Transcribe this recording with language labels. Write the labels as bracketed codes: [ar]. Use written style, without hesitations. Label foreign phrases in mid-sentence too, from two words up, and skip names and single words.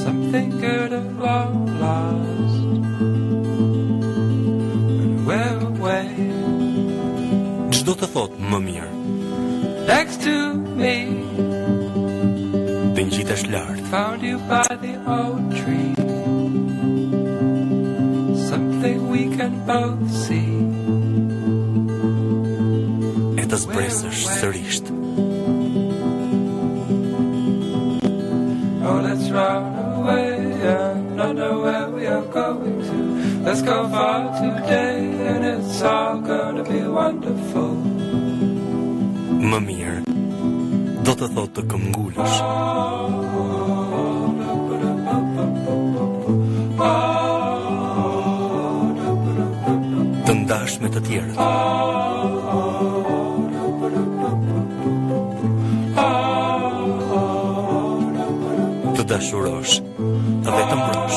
[en] something good at long last. And we're away. [sq] Çdo të thot më mirë. [en] Next to me. [sq] Të ngjitesh lart. [en] Found you by the old tree. Something we can both see. [sq] E të zbresësh sërisht. [en] Oh, let's run away and not know where we are going to. Let's go far today and it's all gonna be wonderful. [sq] Më mirë, do të thotë të këmbgulësh. Të ndash me të tjerët. Të dashurosh dhe të mbrosh.